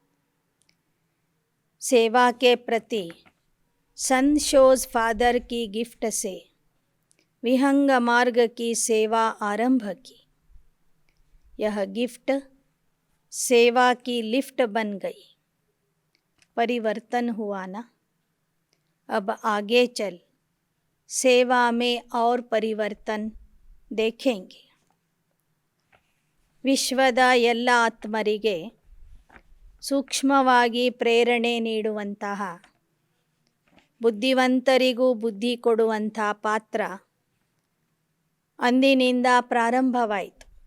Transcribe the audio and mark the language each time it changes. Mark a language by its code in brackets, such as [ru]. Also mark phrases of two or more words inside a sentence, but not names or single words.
[hi] सेवा के प्रति संत शोज फादर की गिफ्ट से विहंग मार्ग की सेवा आरंभ की। यह गिफ्ट सेवा की लिफ्ट बन गई। परिवर्तन हुआ ना। अब आगे चल सेवा में और परिवर्तन देखेंगे। [kn] ವಿಶ್ವದ ಎಲ್ಲ ಆತ್ಮರಿಗೆ ಸೂಕ್ಷ್ಮವಾಗಿ ಪ್ರೇರಣೆ ನೀಡುವಂತಹ, ಬುದ್ಧಿವಂತರಿಗೂ ಬುದ್ಧಿ ಕೊಡುವಂಥ ಪಾತ್ರ ಅಂದಿನಿಂದ ಪ್ರಾರಂಭವಾಯಿತು.